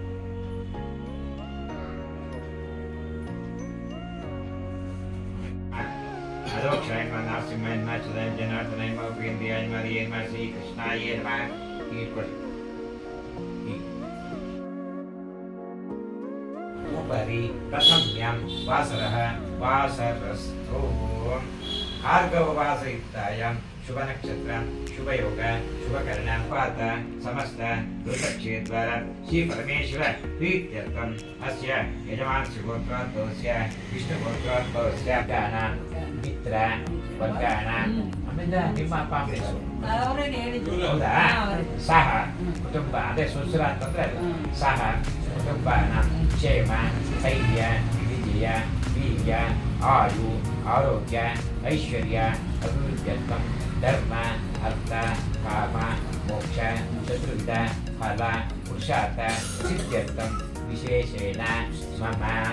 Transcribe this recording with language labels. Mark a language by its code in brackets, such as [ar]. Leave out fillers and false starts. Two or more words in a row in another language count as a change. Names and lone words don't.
[sa] ಅಲೋಕ್ಷಾಯ ನಮಃ, ನರಸಿಂಹಾಯ ನಮಃ, ಚುದಾಯ ಜನಾರ್ದನಾಯ ನಮಃ, ಉಪೇಂದ್ರಿಯಾಯ ನಮಃ, ಹರಿಯೇ ನಮಃ, ಶ್ರೀ ಕೃಷ್ಣಾಯ ನಮಃ. ಇಟ್ಕೊಳ್ಳಿ. ಉಪರಿ ಪ್ರಥಮ್ಯಂ ವಾಸರಃ ವಾಸರಸ್ಥೋ ಭಾರ್ಗವವಾಸಯುಕ್ತಾಯಾಂ शुभ नक्षत्र शुभ योग शुभ करण पात समस्त ऋतक्षेत्र श्री परमेश्वर प्रीत्यर्थम अस्य यजमान श्रीगोत्रोद्भवस्य विष्णुगोत्रोद्भवस्य गान मित्र वर्गान [kn] ಆಮೇಲೆ ನಿಮ್ಮ ಪಾಂಪ್ಲೆಸು ಹೌದಾ ಸಹ ಕುಟುಂಬ ಅದೇ ಸುಸ್ರ ಅಂತಂದ್ರೆ [sa] ಸಹ ಕುಟುಂಬನ ಕ್ಷೇಮ ಸ್ಥೈರ್ಯ ವಿಜಯ ವೀರ್ಯ ಆಯು ಆರೋಗ್ಯ ಐಶ್ವರ್ಯ ಅಭಿವೃದ್ಧ್ಯರ್ಥಂ ಧರ್ಮ ಅರ್ಥ ಕಾಮ ಮೋಕ್ಷ ಚತುರ್ವಿಧ ಫಲ ಪುರುಷಾರ್ಥ ಸಿದ್ಧ್ಯರ್ಥಂ ವಿಶೇಷೇಣ ಮಮ